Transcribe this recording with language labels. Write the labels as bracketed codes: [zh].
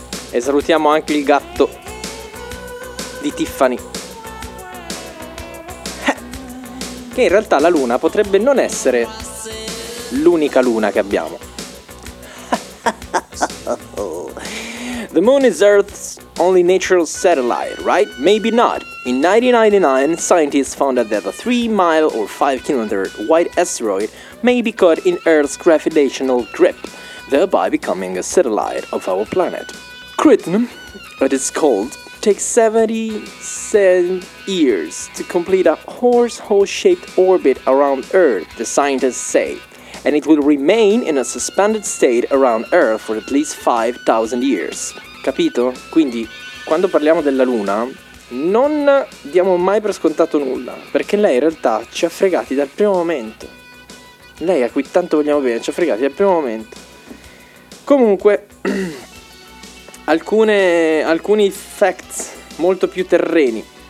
[it] E salutiamo anche il gatto di Tiffany. Che in realtà la luna potrebbe non essere l'unica luna che abbiamo. [en] The moon is Earth's only natural satellite, right? Maybe not. In 1999, scientists found out that a 3-mile or 5-kilometer wide asteroid may be caught in Earth's gravitational grip, thereby becoming a satellite of our planet. Criton, as it's called, takes 77 years to complete a horseshoe-shaped orbit around Earth, the scientists say, and it will remain in a suspended state around Earth for at least 5,000 years. [it] Capito? Quindi, quando parliamo della Luna, non diamo mai per scontato nulla, perché lei in realtà ci ha fregati dal primo momento. Lei, a cui tanto vogliamo bene, ci ha fregati dal primo momento. Comunque, alcuni facts molto più terreni.